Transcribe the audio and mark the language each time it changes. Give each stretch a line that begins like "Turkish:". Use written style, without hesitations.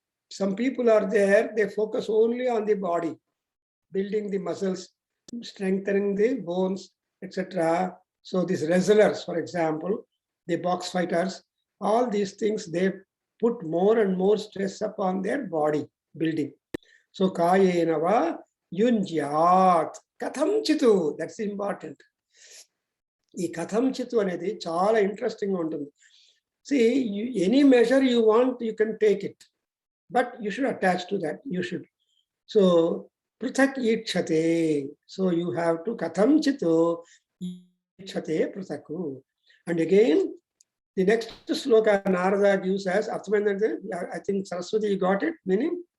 English: Some people are there, they focus only on the body, building the muscles, strengthening the bones, etc. So these wrestlers, for example, the box fighters, all these things, they put more and more stress upon their body building. So
Sanskrit: Kayena va yunjyat. Katham chitu,
English: that's important.
Telugu: ఈ కథం చిత్తు అనేది చాలా ఇంట్రెస్టింగ్గా ఉంటుంది.
English: See, any measure you want, you can take it, but you should attach to that. You should. So,
Sanskrit: prithak ichhate.
English: So you have to
Sanskrit: katham chitu ichhate prithaku.
English: And again, the next sloka Narada gives as Arthamaindra. I think Saraswati got it. Meaning,